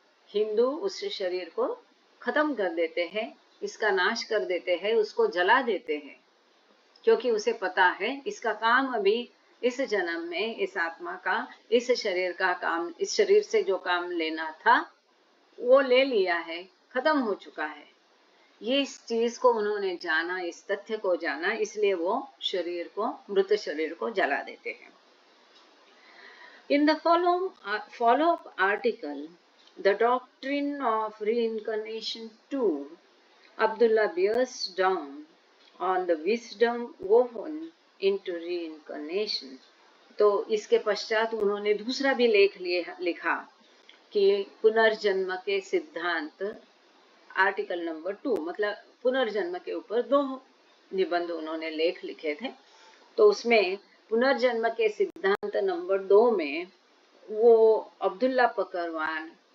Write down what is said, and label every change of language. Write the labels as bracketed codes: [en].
[hi] हिंदू उस शरीर को खत्म कर देते हैं, इसका नाश कर देते हैं, उसको जला देते हैं, क्योंकि उसे पता है इसका काम अभी इस जन्म में इस आत्मा का इस शरीर का काम, इस शरीर से जो काम लेना था वो ले लिया है, खत्म हो चुका है। ये इस चीज को उन्होंने जाना, इस तथ्य को जाना, इसलिए वो शरीर को, मृत शरीर को जला देते हैं। [en] In the follow-up article, The Doctrine of Reincarnation 2, Abdullah bears down on the wisdom woven into reincarnation. [hi] तो इसके पश्चात उन्होंने दूसरा भी लेख लिखा कि पुनर्जन्म के सिद्धांत, आर्टिकल नंबर 2, मतलब पुनर्जन्म के ऊपर 2 निबंध उन्होंने लेख लिखे थे। तो उसमें पुनर्जन्म के सिद्धांत नंबर 2 में वो अब्दुल्ला पकरवान